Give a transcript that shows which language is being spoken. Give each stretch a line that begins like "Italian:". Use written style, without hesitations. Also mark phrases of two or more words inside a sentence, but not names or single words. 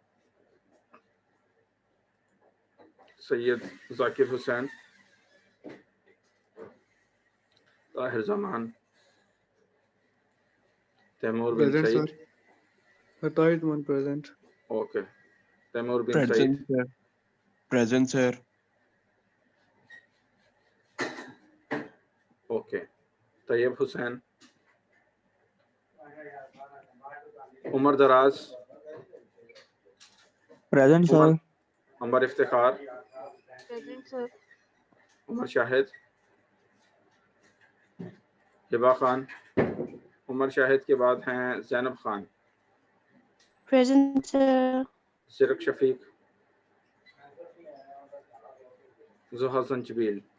Urdu: سید ذاکر حسین. طاہر زمان. تیمور بن سعید. Present. اوکے. تیمور بن سعید.
English: sir. Present, sir.
Urdu: اوکے. طیب حسین. عمر دراز.
English: Present, sir.
Urdu: عمر افتخار.
English: Present, sir.
Urdu: عمر شاہد. ہبا خان. عمر شاہد کے بعد ہیں زینب خان.
English: Present, sir.
Urdu: زرق شفیق. زہا زنجبیل.